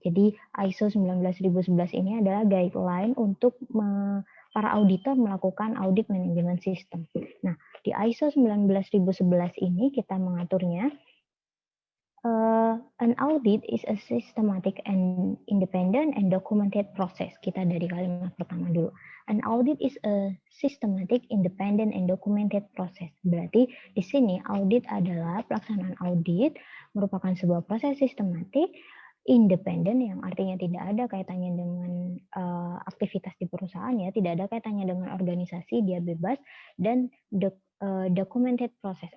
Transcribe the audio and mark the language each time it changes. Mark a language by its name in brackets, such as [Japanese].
[Indonesian] Jadi ISO 19011 ini adalah guideline untuk para auditor melakukan audit management system. Nah, di ISO 19011 ini kita mengaturnya [English] an audit is a systematic and independent and documented process. [Indonesian] Kita dari kalimat pertama dulu. [English] An audit is a systematic, independent, and documented process. [Indonesian] Berarti di sini audit adalah pelaksanaan audit merupakan sebuah proses sistematik, independen yang artinya tidak ada kaitannya dengan aktivitas di perusahaan ya, tidak ada kaitannya dengan organisasi, dia bebas, dan documented process.